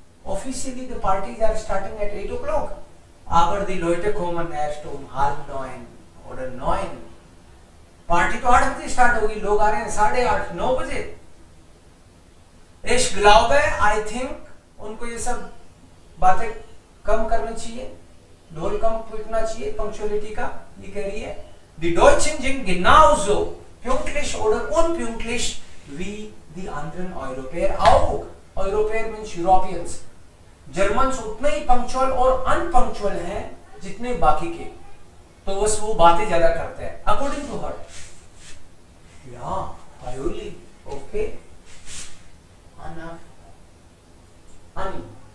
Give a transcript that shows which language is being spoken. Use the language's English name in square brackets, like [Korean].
[English] Officially the parties are starting at 8 o'clock. [German] Aber die Leute kommen erst 8:30 oder 9. [Hindi] Party तो 8 बजे start होगी, लोग आ रहे हैं 8:30 9 बजे. [German] Ich glaube, [English] I think [Hindi] उनको ये सब बातें कम करनी चाहिए, ढोल कम पीटना चाहिए पंक्चुअलिटी का. ये कह रही है [German] Die Deutschen sind genauso pünktlich oder unpünktlich wie die anderen Europäer auch. [English] Europäer means Europeans. [Hindi] Germans उतने ही पंक्चुअल और अनपंक्चुअल हैं जितने बाकी के. तो बस वो बातें ज्यादा करते हैं अकॉर्डिंग टू हर. या आयुली ओके. Anna. Annie.